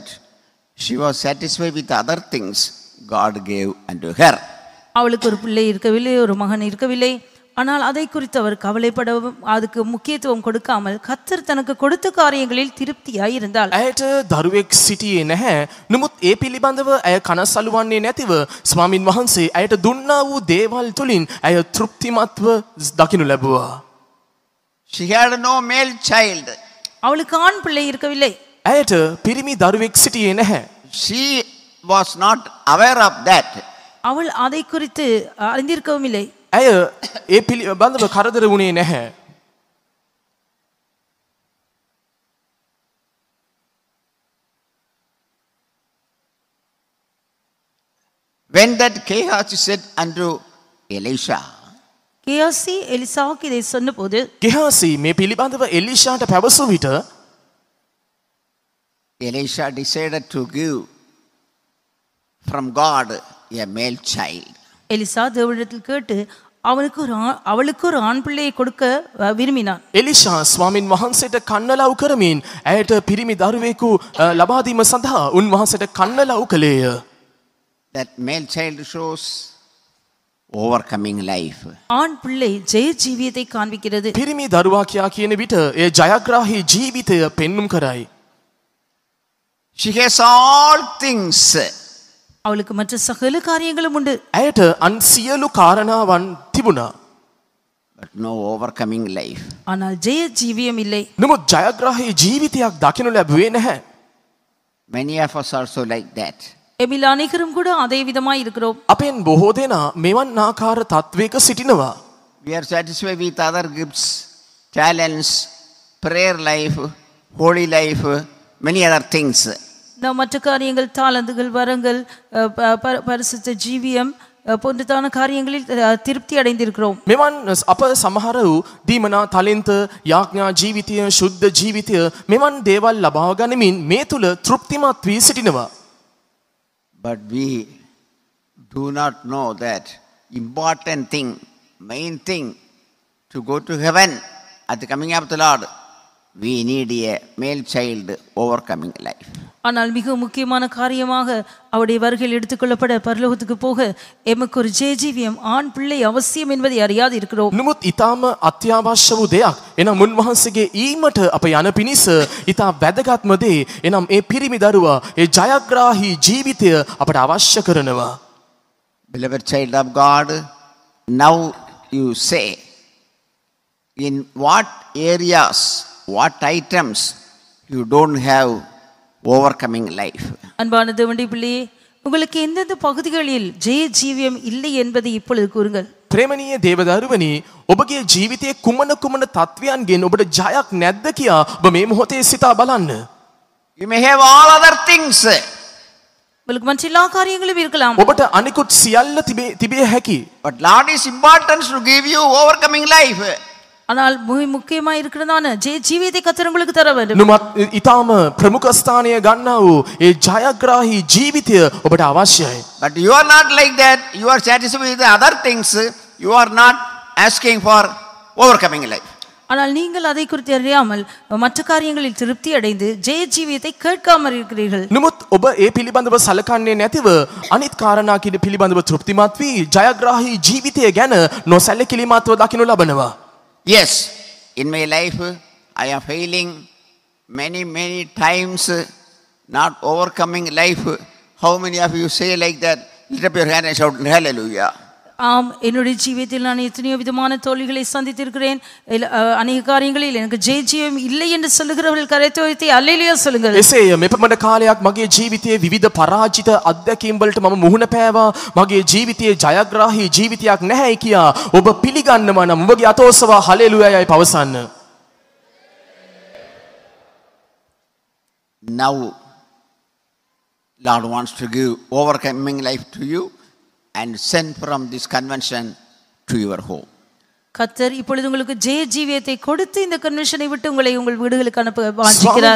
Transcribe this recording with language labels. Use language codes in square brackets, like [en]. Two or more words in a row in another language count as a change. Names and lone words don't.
[en] She was satisfied with other things God gave unto her. [ta] அவளுக்கு ஒரு பிள்ளை இருக்கவில்லை, ஒரு மகன் இருக்கவில்லை. ஆனால் அதை குறித்து அவர் கவலைப்படவும் அதுக்கு முக்கியத்துவம் கொடுக்காமல் கர்த்தர் தனக்கு கொடுத்த காரியங்களில் திருப்தியாய் இருந்தாள். [si] ඇයට දරුවෙක් සිටියේ නැහැ. නමුත් ඒ පිළිබඳව ඇය කනස්සලු වන්නේ නැතිව ස්වාමින් වහන්සේ ඇයට දුන්නා වූ දේවල් තුලින් ඇය තෘප්තිමත්ව දකිනු ලැබුවා. [en] She had no male child. [ta] அவளுக்கு ஆண் பிள்ளை இருக்கவில்லை. [si] ඇයට පිරිමි දරුවෙක් සිටියේ නැහැ. [en] She was not aware of that. [ta] அவள் அதை குறித்து அறிந்திருக்கவும் இல்லை. [si] ඇය ඒ පිළිබඳව කරදර වුණේ නැහැ. [en] When that Gehazi said unto Elisha, [ta] கியாசி எலிசாவுக்கு இதை சொன்னபோது [si] ගෙහාසී මේ පිළිබඳව එලිෂාට පැවසු විට [en] Elisha decided to give from God a male child. [ta] எலிசா தேவனிடத்தில் கேட்டு அவளுக்கு ஒரு ஆண் பிள்ளையை கொடுக்க விரும்பினான். [si] එලිෂා ස්වාමින් වහන්සේට කන්නලව් කරමින් ඇයට පිරිමි දරුවෙකු ලබා දීම සඳහා උන්වහන්සේට කන්නලව් කළේය. [en] That male child shows overcoming life. [ta] ஆண் பிள்ளை ஜெய ஜீவியத்தை காண்பிக்கிறது. [si] පිරිමි දරුවා කියා කියන විට ඒ ජයග්‍රාහී ජීවිතය පෙන්눔 කරයි. [en] She has all things. [ta] அவளுக்கு மற்ற சகல காரியங்களும் உண்டு. [si] ඇයට අන් සියලු කාරණාවන් තිබුණා. [en] But no overcoming life. [ta] ஆனால் ஜெய ஜீவியம் இல்லை. [si] නමුත් ජයග්‍රාහී ජීවිතයක් දකිනු ලැබුවේ නැහැ. [en] Many of us also like that. [ta] எபில் அனைவரும் கூட அதே விதமாய் இருக்கிறோம். [si] අපෙන් බොහෝ දෙනා මෙවන් ආකාර තත්වයක සිටිනවා. [en] We are satisfied with other gifts, talents, prayer life, holy life, many other things. [ta] நாம் மற்ற காரியங்கள், தாளந்துகள், வரங்கள், பரிசுத்த ஜீவியம் போன்றதான காரியங்களில் திருப்தி அடைந்திருக்கிறோம். [si] මෙවන් අප සමහර වූ දීමනා තලින්ත යාඥා ජීවිතය ශුද්ධ ජීවිතය මෙවන් දේවල් ලබා ගනිමින් මේ තුල තෘප්තිමත් වී සිටිනවා. [en] But we do not know that important thing, main thing, to go to heaven at the coming of the Lord, we need a male child overcoming life. [ta] ஆனால் மிக முக்கியமான காரியமாக அவருடைய வருகையில் எடுத்துக்கொள்ளப்பட பரலோகத்துக்கு போக எமக்கு ஒரு ஜெயஜீவியம் ஆண் பிள்ளை அவசியம் என்பதை அறியாது இருக்கிறோம். [si] නමුත් ඊටාම අත්‍යවශ්‍ය වූ දෙයක්. එනම් උන්වහන්සේගේ ඊමට අප යන පිණිස ඊටා වැදගත්ම දේ. එනම් ඒ පිරිමි දරුවා ඒ ජයග්‍රාහී ජීවිතය අපට අවශ්‍ය කරනවා. [en] Beloved child of God, now you say, in what areas, what items you don't have overcoming life. [ta] அன்பான தேவனுடைய பிள்ளையே, உங்களுக்கு எந்தெந்த பகுதிகளில் ஜெய ஜீவியம் இல்லை என்பதை இப்பொழுது கூறுங்கள். [si] ප්‍රේමණීය දේවදරුවනි, ඔබගේ ජීවිතයේ කුමන කුමන තත්වයන්ගෙන් ඔබට ජයක් නැද්ද කියා ඔබ මේ මොහොතේ සිතා බලන්න. [en] You may have all other things. [ta] உங்களுக்கு மற்ற எல்லா காரியங்களும் இருக்கலாம். [si] ඔබට අනිකුත් සියල්ල තිබිය හැකි. [en] But Lord is important to give you overcoming life. [ta] ஆனால் முக்கியமாக இருக்கிறதான ஜீவியத்தை கர்த்தர் உங்களுக்கு தர வேண்டும். [si] නුමත් ඊටාම ප්‍රමුඛ ස්ථානය ගන්නා වූ ඒ ජයග්‍රාහී ජීවිතය ඔබට අවශ්‍යයි. [en] But you are not like that. You are satisfied with the other things. You are not asking for overcoming life. [ta] ஆனால் நீங்கள் அதை குறித்து அறியாமல் மற்ற காரியங்களில் திருப்தி அடைந்து ஜீவியத்தை கேட்காமல் இருக்கிறீர்கள். [si] නමුත් ඔබ ඒ පිළිබඳව සලකන්නේ නැතිව අනිත් කාරණා පිළිබඳව තෘප්තිමත් වී ජයග්‍රාහී ජීවිතය ගැන නොසැලකිලිමත්ව දකිනු ලබනවා. [en] Yes, in my life I am failing many times, not overcoming life. How many of you say like that? Lift up your hand and shout hallelujah. [ta] ஆம், என்னுடைய ஜீவியத்தில் நான் எத்தனையோ விதமான தோல்விகளை சந்தித்திருக்கிறேன். அநேக காரியங்களில் எனக்கு ஜீவம் இல்லை என்று சொல்லுகிறவர்கள் கரைத்து வைத்து அல்லேலூயா சொல்லுங்கள். [si] එසේය මෙපමණ කාලයක් මගේ ජීවිතයේ විවිධ පරාජිත අත්දැකීම් වලට මම මුහුණ පෑවා. මගේ ජීවිතයේ ජයග්‍රාහී ජීවිතයක් නැහැයි කියා ඔබ පිළිගන්නවා නම් ඔබගේ අතෝසවා හලෙලූයායි පවසන්න. [en] Now Lord wants to give overcoming life to you and send from this convention to your home. [ta] கர்த்தர் இப்பொழுது உங்களுக்கு ஜீவியத்தை கொடுத்து இந்த கன்வென்ஷனை விட்டு உங்களை உங்கள் வீடுகளுக்கு அனுப்ப வாஞ்சிக்கிறார்.